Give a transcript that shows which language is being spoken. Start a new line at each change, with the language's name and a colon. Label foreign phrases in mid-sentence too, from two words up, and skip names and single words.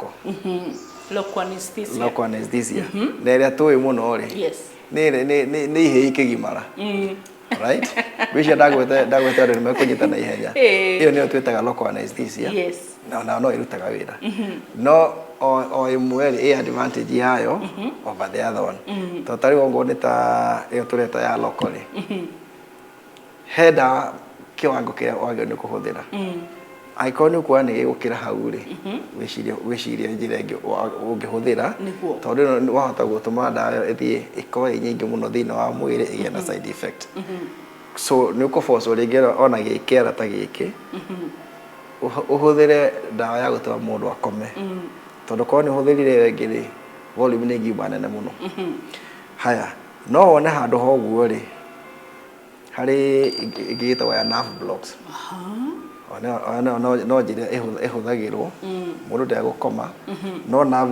English: local anesthesia
Kikuyu: na ĩrĩa tũĩ mũno rĩ nĩ ihĩi kĩgimara right bisha ndagwete andũ nĩ mekũnyita na ihenya ĩyo nĩyo twĩtaga
English: local anesthesia
Kikuyu: na no ĩrutaga wĩra no o ĩmwe rĩ advantage yayo
English: over the other one
Kikuyu: to tarĩ wongo nĩ ta ĩyo tũreta ya local he ndawa kĩwango kĩrĩa wagĩrĩirwo nĩ kũhũthĩra angĩkorwo nĩ ũkuona nĩ gĩgũkĩra hau rĩ wĩcirie njĩra ĩngĩ ũngĩhũthĩra tondũ ĩno wahota gũtũma ndawa ĩyo ĩthiĩ ĩkorwo ĩ nyingĩ mũno thĩinĩ wa mwĩrĩ ĩgĩe na
English: side effect
Kikuyu: so nĩ ũkũbocwo rĩngĩ ona gĩkĩara ta gĩkĩ ũhũthĩre ndawa ya gũtũma mũndũ akome tondũ korwo nĩ ũhũthĩrire ĩngĩ rĩ volume nĩ ĩngiuma nene mũno. Haya no wone handũ ha ũguo rĩ harĩ ĩngĩ ĩtagwo ya
English: nerve blocks
Kikuyu: no njĩra ĩhũthagĩrwo mũndũ ndegũkoma no nerve